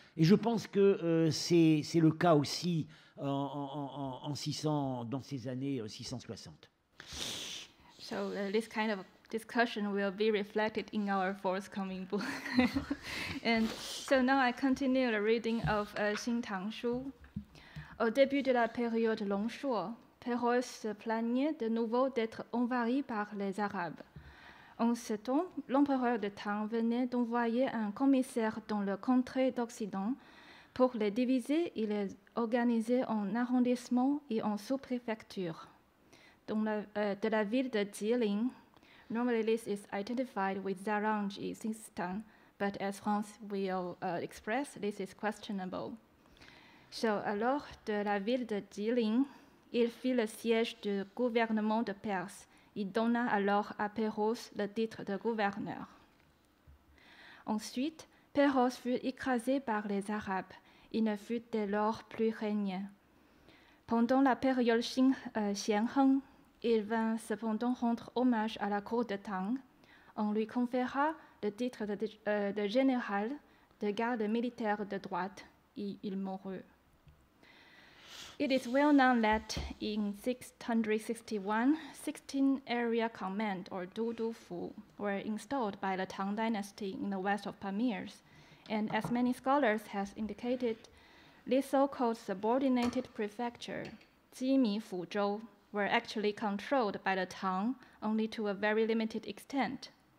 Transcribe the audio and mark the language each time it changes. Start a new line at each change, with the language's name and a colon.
French: Et je pense que c'est le cas aussi en 600, dans ces années 660.
English: So this kind of discussion will be reflected in our forthcoming book. And so now I continue the reading of Xin Tang Shu.
French: Au début de la période Longshuo, Pérols se plaignait de nouveau d'être envahi par les Arabes. En ce temps, l'empereur de Tang venait d'envoyer un commissaire dans le contrée d'Occident pour les diviser et les organiser en arrondissements et en sous-préfectures. De la ville de Jilin,
English: normally this is identified with Zhejiang et Sistan, but as France will express, this is questionable.
French: So, alors, de la ville de Jilin, il fit le siège du gouvernement de Perse. Il donna alors à Pérols le titre de gouverneur. Ensuite, Pérols fut écrasé par les Arabes il ne fut dès lors plus régné. Pendant la période Xianheng, il vint cependant rendre hommage à la cour de Tang. On lui conféra le titre de général de garde militaire de droite et il mourut.
English: It is well known that in 661, 16 area command or Dudufu were installed by the Tang dynasty in the west of Pamirs, and as many scholars have indicated, this so-called subordinated prefecture, Jimi Fuzhou, were actually controlled by the Tang only to a very limited extent.